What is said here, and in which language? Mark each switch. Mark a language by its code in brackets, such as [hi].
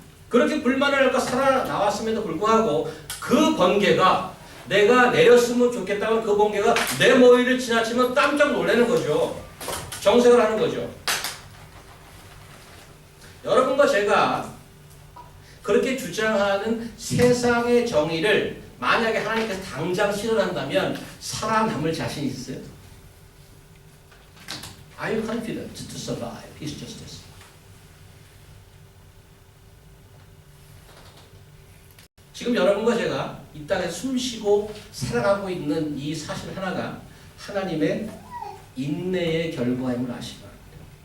[ko] 그렇게 불만을 할까 살아나왔음에도 불구하고 그 번개가 내가 내렸으면 좋겠다는 그 번개가 내 머리를 지나치면 깜짝 놀라는 거죠. 정색을 하는 거죠. 여러분과 제가 그렇게 주장하는 세상의 정의를 만약에 하나님께서 당장 실현한다면 살아남을 자신 있어요? [en] Are you confident to survive His justice? [ko] 지금 여러분과 제가 이 땅에 숨쉬고 살아가고 있는 이 사실 하나가 하나님의 인내의 결과임을 아시기 바랍니다.